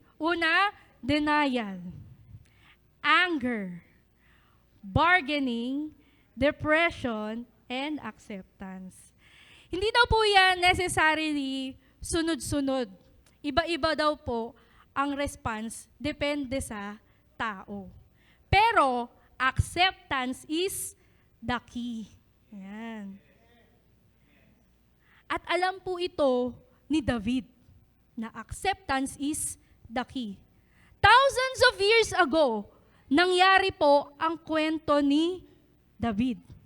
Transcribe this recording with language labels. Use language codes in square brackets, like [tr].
[en] Una, denial, anger, bargaining, depression, and acceptance. [tl] Hindi daw po yan necessarily sunod-sunod. Iba-iba daw po ang response, depende sa tao. [en] Pero, acceptance is the key. [tl] Yan. At alam po ito ni David, na [en] acceptance is the key. Thousands of years ago, [tl] nangyari po ang kwento ni David.